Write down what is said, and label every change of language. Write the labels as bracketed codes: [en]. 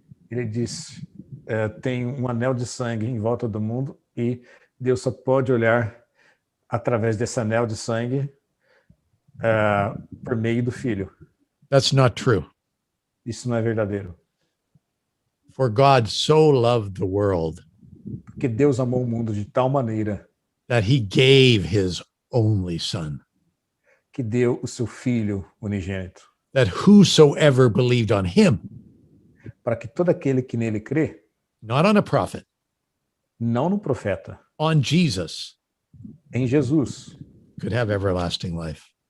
[pt] Ele disse, tem um anel de sangue em volta do mundo e Deus só pode olhar através desse anel de sangue por meio do Filho. [en] That's not true. [pt] Isso não é verdadeiro. [en] For God so loved the world [pt] Porque Deus amou o mundo de tal maneira [en] that he gave his only son, [pt] que deu o seu Filho unigênito, [en] that whosoever believed on him, [pt] para que todo aquele que nele crê, [en] not on a prophet, [pt] não no profeta, [en] on Jesus, [pt] em Jesus, [en] could have everlasting life.